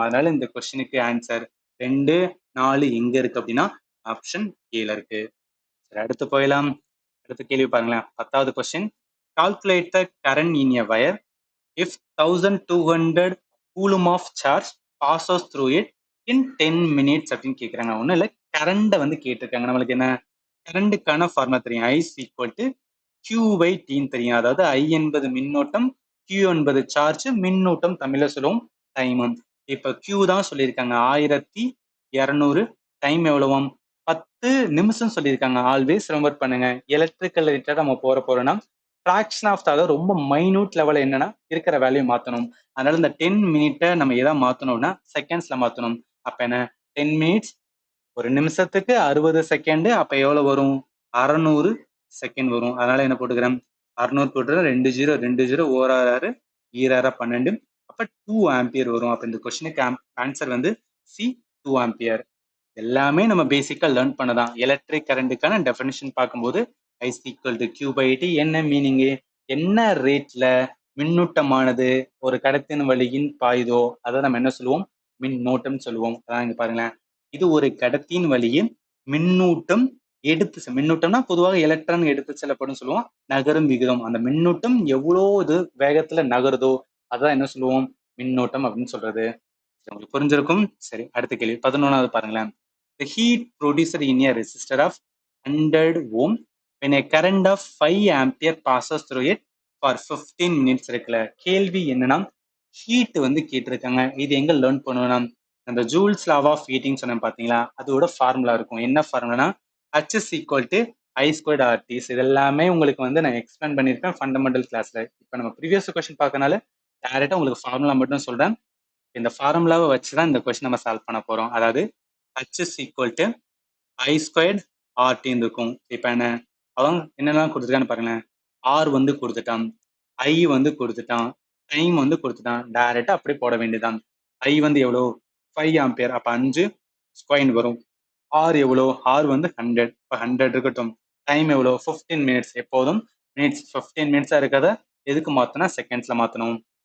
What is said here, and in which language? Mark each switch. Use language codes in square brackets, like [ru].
[ta] அதனால இந்த கொஸ்டினுக்கு ஆன்சர் 2 4 எங்க இருக்கு அப்படின்னா ஆப்ஷன் ஏல இருக்கு. சரி, அடுத்து போயிடலாம். அடுத்த கேள்வி பாருங்களேன், 10வது question. [en] calculate the current in a wire if 1200 coulomb of charge passes through it in 10 minutes [ta] அப்படின்னு கேட்குறாங்க. ஒன்றும் இல்லை, கரண்டை வந்து கேட்டிருக்காங்க. நம்மளுக்கு என்ன கரண்டுக்கான ஃபார்முலா தெரியும், [en] I is equal to Q by T [ta] தெரியும். அதாவது I என்பது மின்னோட்டம், Q என்பது சார்ஜ், மின்னூட்டம் தமிழ்ல சொல்லுவோம் டைமும். இப்ப Q தான் சொல்லியிருக்காங்க 1200, டைம் எவ்வளவும் 10 நிமிஷம் சொல்லியிருக்காங்க. ஆல்வேஸ் ரிமெம்பர் பண்ணுங்க, எலக்ட்ரிக்கல் ரிலேட்டட் நம்ம போறோம்னா ஃபிராக்ஷன் ஆஃப் அதாவது ரொம்ப மைனூட் லெவல் என்னன்னா இருக்கிற வேல்யூ மாத்தணும். அதனால இந்த 10 மினிட்டை நம்ம எதை மாத்தணும்னா செகண்ட்ஸ்ல மாத்தணும். அப்ப என்ன 10 மினிட்ஸ், ஒரு நிமிஷத்துக்கு 60 செகண்ட், அப்ப எவ்வளவு வரும் 600 செகண்ட் வரும். அதனால என்ன போட்டுக்கிறேன் 600 போட்டுக்கிறேன், 20 20 ஓர் 6 ஈராறு 12, அப்ப 2 ஆம்பியர் வரும். அப்ப இந்த கொஸ்டினுக்கு ஆன்சர் வந்து சி 2 ஆம்பியர். எல்லாமே நம்ம பேசிக்கா லேர்ன் பண்ணதான். எலக்ட்ரிக் கரண்ட்டுக்கான டெஃபினிஷன் பார்க்கும்போது [en] I is equal to Q by T. [ta] என்ன மீனிங்கு, என்ன ரேட்ல மின்னூட்டமானது ஒரு கடத்தின் வழியின் பாயுதோ அதை நம்ம என்ன சொல்லுவோம் மின்னோட்டம் சொல்லுவோம். அதான் இங்க பாருங்களேன், இது ஒரு கடத்தின் வழியில் மின்னூட்டம் மின்னூட்டம்னா பொதுவாக எலக்ட்ரான் எடுத்து செல்லப்படும் சொல்லுவோம். நகரும் விகிதம், அந்த மின்னூட்டம் எவ்வளோ இது வேகத்துல நகருதோ அதான் என்ன சொல்லுவோம் மின்னோட்டம் அப்படின்னு சொல்றது. உங்களுக்கு புரிஞ்சிருக்கும். சரி, அடுத்த கேள்வி 11வது பாருங்களேன். [en] The heat produced in a resistor of 100 ohm when a current of 5 ampere passes through it for 15 minutes [ta] இருக்குல்ல. கேள்வி என்னன்னா ஹீட் வந்து கேட்டிருக்காங்க. இது எங்க லேர்ன் பண்ணுவோம்னா அந்த ஜூல்ஸ் லா ஆஃப் ஹீட்டிங் சொன்னேன் பாத்தீங்களா, அதோட ஃபார்முலா இருக்கும். என்ன ஃபார்முலானா [en] H is equal to I squared RT. [ta] இது எல்லாமே உங்களுக்கு வந்து நான் எக்ஸ்பிளைன் பண்ணியிருப்பேன் ஃபண்டமெண்டல் கிளாஸ்ல. இப்போ நம்ம ப்ரீவியஸ் கொஸ்டின் பார்க்கறனால டைரக்டா உங்களுக்கு ஃபார்முலா மட்டும் சொல்றேன். இந்த ஃபார்முலாவை வச்சு தான் இந்த கொஸ்டின் நம்ம சால்வ் பண்ண போறோம். அதாவது [en] h is equal to I squared RT [ta] இருக்கும். இப்போ என்ன அவன் என்னெல்லாம் கொடுத்துருக்கான்னு பாருங்களேன். R வந்து கொடுத்துட்டான், I வந்து கொடுத்துட்டான், டைம் வந்து கொடுத்துட்டான். டைரக்டா அப்படி போட வேண்டியதான். I வந்து எவ்வளோ 5 ஆம்பியர், அப்போ 5 ஸ்கொயர் வரும். R எவ்வளோ, R வந்து 100, இப்போ 100 இருக்கட்டும். டைம் எவ்வளோ 15 மினிட்ஸ், எப்போதும் மினிட்ஸ் 15 மினிட்ஸாக இருக்கிறத எதுக்கு மாற்றினா செகண்ட்ஸில் மாற்றணும்.